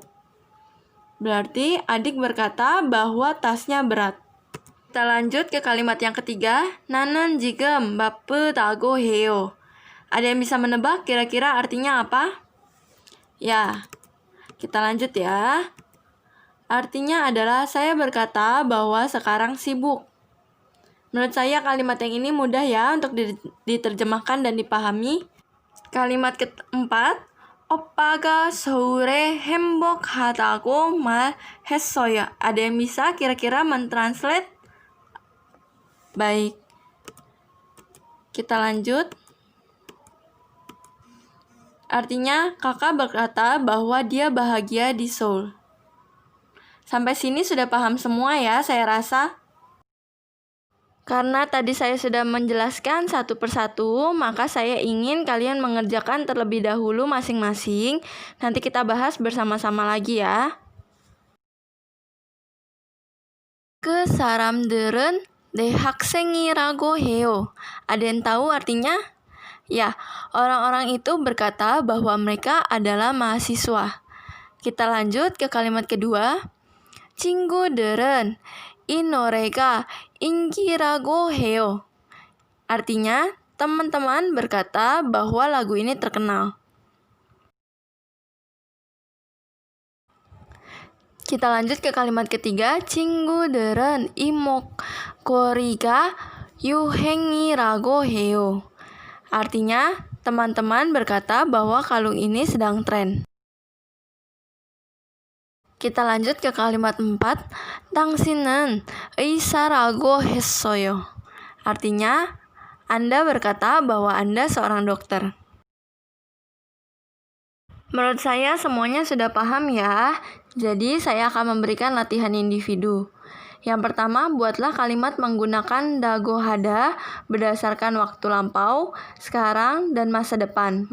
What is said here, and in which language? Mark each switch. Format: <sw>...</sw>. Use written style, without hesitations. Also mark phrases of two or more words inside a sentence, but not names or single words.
<id>Berarti adik berkata bahwa tasnya berat. Kita lanjut ke kalimat yang ketiga.</id> <ko>나는 지금 바쁘다고 해요.</ko> <id>Ada yang bisa menebak kira-kira artinya apa? Ya, kita lanjut ya. Artinya adalah saya berkata bahwa sekarang sibuk. Menurut saya kalimat yang ini mudah ya untuk diterjemahkan dan dipahami. Kalimat keempat,</id> <ko>오빠가 서울에 행복하다고 말했어요.</ko> <id>Ada yang bisa kira-kira mentranslate? Baik, kita lanjut. Artinya kakak berkata bahwa dia bahagia di Seoul. Sampai sini sudah paham semua ya, saya rasa. Karena tadi saya sudah menjelaskan satu persatu, maka saya ingin kalian mengerjakan terlebih dahulu masing-masing. Nanti kita bahas bersama-sama lagi ya.</id> <ko>그 사람들은 내 학생이라고 해요.</ko> <id>Ada yang tahu artinya? Ya, orang-orang itu berkata bahwa mereka adalah mahasiswa. Kita lanjut ke kalimat kedua.</id> <ko>친구들은 이 노래가 인기라고 해요.</ko> <id>Artinya, teman-teman berkata bahwa lagu ini terkenal. Kita lanjut ke kalimat ketiga.</id> <ko>친구들은 이 목걸이가 유행이라고 해요.</ko> <id>Artinya, teman-teman berkata bahwa kalung ini sedang tren. Kita lanjut ke kalimat 4.</id> <ko>당신은 의사라고 했어요.</ko> <id>Artinya, Anda berkata bahwa Anda seorang dokter. Menurut saya semuanya sudah paham ya. Jadi saya akan memberikan latihan individu. Yang pertama, buatlah kalimat menggunakan</id> <ko>다고 하다</ko> <id>berdasarkan waktu lampau, sekarang, dan masa depan.</id>